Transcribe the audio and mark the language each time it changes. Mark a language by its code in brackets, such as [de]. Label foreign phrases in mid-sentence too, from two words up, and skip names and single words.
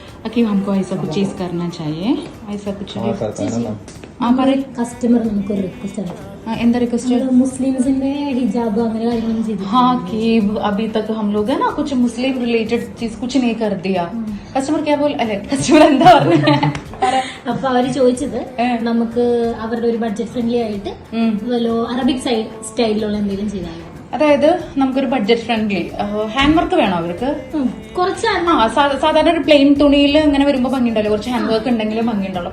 [hi] कि हमको ऐसा कुछ चीज करना चाहिए, ऐसा कुछ [ml] കസ്റ്റമർ നമുക്കൊരു റിക്വസ്റ്റ് ആണ്. എന്താ റിക്വസ്റ്റ്? മുസ്ലിംസിന്റെ ഹിജാബ് അങ്ങനെ കാര്യങ്ങളൊന്നും ചെയ്തു. [hi] हाँ कि अभी तक हम लोग है ना कुछ [en] Muslim related [hi] चीज कुछ नहीं कर दिया. [ml] കസ്റ്റമർ [hi] क्या बोल अरे [ml] കസ്റ്റമർ എന്താ പറഞ്ഞേ? അപ്പൊ അവര് ചോദിച്ചത് നമുക്ക് അവരുടെ ഒരു [en] budget friendly [ml] ആയിട്ട് അറബിക് സ്റ്റൈലിലുള്ള എന്തെങ്കിലും ചെയ്താലോ. അതായത് നമുക്കൊരു [en] budget friendly hand work [ml] വേണോ അവർക്ക്? കുറച്ച് സാധാരണ ഒരു പ്ലെയിൻ തുണിയിൽ ഇങ്ങനെ വരുമ്പോൾ ഭംഗിയുണ്ടല്ലോ, കുറച്ച് [en] hand work [ml] ഉണ്ടെങ്കിലും ഭംഗിയുണ്ടല്ലോ.